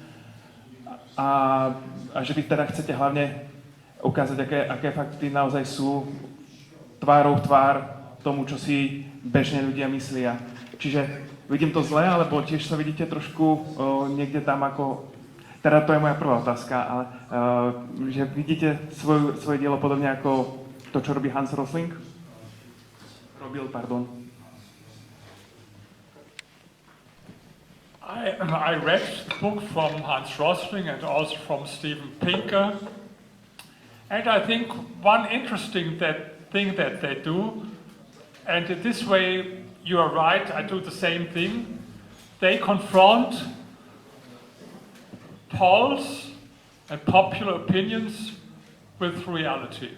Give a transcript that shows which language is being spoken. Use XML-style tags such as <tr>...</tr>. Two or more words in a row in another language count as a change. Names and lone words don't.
<sk>A že vy teda chcete hlavne ukázať, aké fakty naozaj sú tvárou v tvár tomu, čo si bežne ľudia myslia. Čiže vidím to zle, alebo tiež sa vidíte trošku niekde tam ako... Teda to je moja prvá otázka, ale že vidíte svoje dielo podobne ako to, čo robí Hans Rosling? Pardon.</sk> <en>I read the book from Hans Rosling and also from Steven Pinker, and I think one interesting thing that they do, and in this way you are right, I do the same thing, they confront polls and popular opinions with reality.</en>